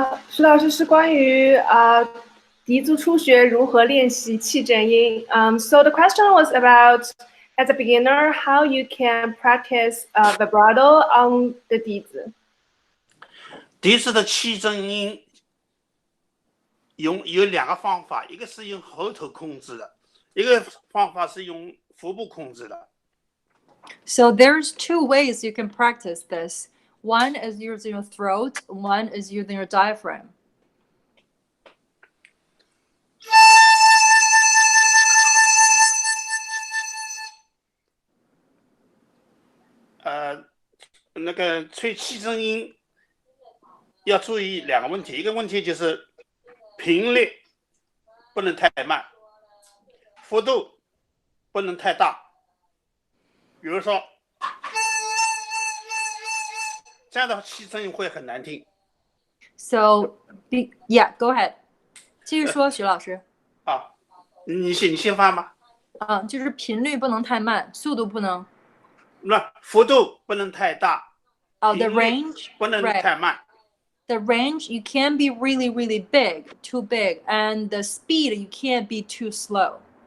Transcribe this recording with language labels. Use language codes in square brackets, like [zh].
[zh] 徐老师是关于笛子初学如何练习气震音。 [en] So the question was about, as a beginner, how you can practice vibrato on the 笛子。 [zh] 笛子的气震音有2个方法，一个是用喉头控制的，一个方法是用腹部控制的。 [en] So there's 2 ways you can practice this. One is using your throat, one is using your diaphragm. . [zh] 那个吹气震音要注意2个问题，一个问题就是频率不能太慢，幅度不能太大。比如说，这样的气震音会很难听。 [en] So, yeah, go ahead. [zh] 继续说，徐老师。你先发吗？就是频率不能太慢，速度不能。那幅度不能太大。 [en] The range [zh] 不能太慢。 [en] The range, you can't be really, really big, too big, and the speed, you can't be too slow.